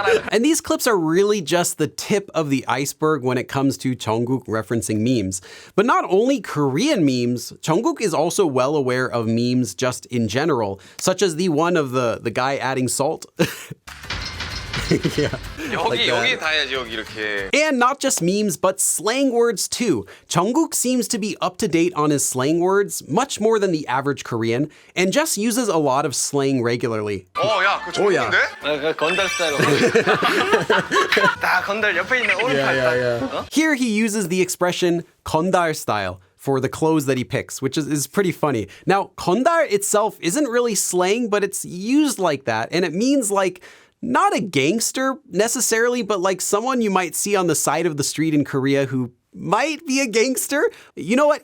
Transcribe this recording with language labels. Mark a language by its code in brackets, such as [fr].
[en] And these clips are really just the tip of the iceberg when it comes to Jungkook referencing memes. But not only Korean memes, Jungkook is also well aware of memes just in general, such as the one of the guy adding salt. [ko] 여기 다 해야지 여기 이렇게. [en] And not just memes, but slang words too. Jungkook seems to be up to date on his slang words, much more than the average Korean, and just uses a lot of slang regularly. [ko] 야, 그거 좋은데? 건달 스타일로. 나 건달 옆에 있는 오른팔. [en] Here he uses the expression 건달 style for the clothes that he picks, which is pretty funny. Now, 건달 itself isn't really slang, but it's used like that, and it means like not a gangster necessarily, but like someone you might see on the side of the street in Korea who might be a gangster. You know what?